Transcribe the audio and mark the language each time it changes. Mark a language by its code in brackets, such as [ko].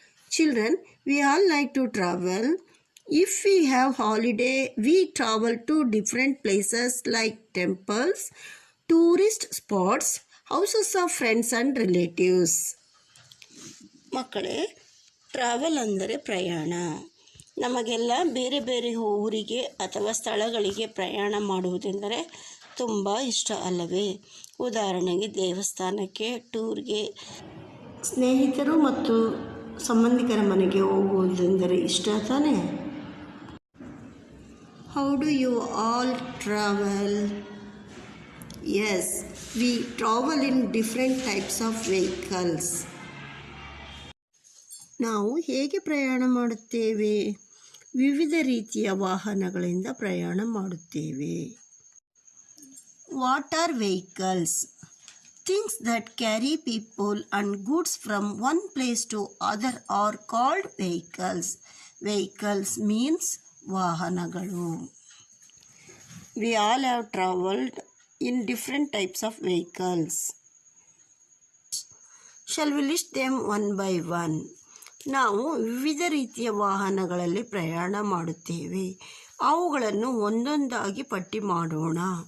[en] Children, we all like to travel. If we have holiday, we travel to different places like temples, tourist spots, houses of friends and relatives. [kn] ಮಕ್ಕಳೇ, travel ಅಂದರೆ ಪ್ರಯಾಣ. ನಮಗೆಲ್ಲ ಬೇರೆ ಬೇರೆ ಊರಿಗೆ ಅಥವಾ ಸ್ಥಳಗಳಿಗೆ ಪ್ರಯಾಣ ಮಾಡುವುದೆಂದರೆ ತುಂಬ ಇಷ್ಟ ಅಲ್ಲವೇ? ಉದಾಹರಣೆಗೆ ದೇವಸ್ಥಾನಕ್ಕೆ, ಟೂರ್ಗೆ, ಸ್ನೇಹಿತರು ಮತ್ತು ಸಂಬಂಧಿಕರ ಮನೆಗೆ ಹೋಗುವುದೆಂದರೆ ಇಷ್ಟ ತಾನೇ? [en] How do you all travel? Yes, we travel in different types of vehicles. [kn] ನಾವು ಹೇಗೆ ಪ್ರಯಾಣ ಮಾಡುತ್ತೇವೆ? ವಿವಿಧ ರೀತಿಯ ವಾಹನಗಳಿಂದ ಪ್ರಯಾಣ ಮಾಡುತ್ತೇವೆ. [en] What are vehicles? Things that carry people and goods from one place to other are called vehicles. Vehicles means vahanagalu. We all have traveled in different types of vehicles. Shall we list them one by one? [kn] ನಾವು ವಿವಿಧ ರೀತಿಯ ವಾಹನಗಳಲ್ಲಿ ಪ್ರಯಾಣ ಮಾಡುತ್ತೇವೆ. ಅವುಗಳನ್ನು ಒಂದೊಂದಾಗಿ ಪಟ್ಟಿ ಮಾಡೋಣ.